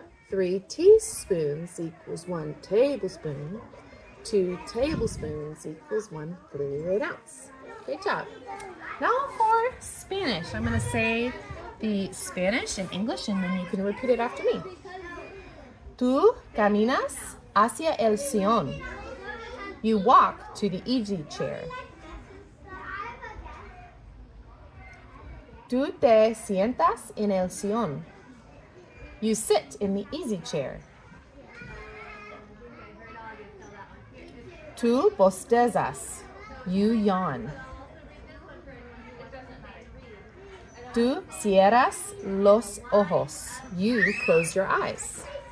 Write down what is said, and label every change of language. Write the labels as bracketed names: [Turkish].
[English] 3 teaspoons equals 1 tablespoon. 2 tablespoons equals 1 fluid ounce. Great job. Now for Spanish. I'm going to say the Spanish in English and then you can repeat it after me. [Spanish] Tú caminas hacia el sillón. [English] You walk to the easy chair. [Spanish] Tú te sientas en el sillón. [English] You sit in the easy chair. [Spanish] Tú bostezas. [English] You yawn. [Spanish] Tú cierras los ojos. [English] You close your eyes.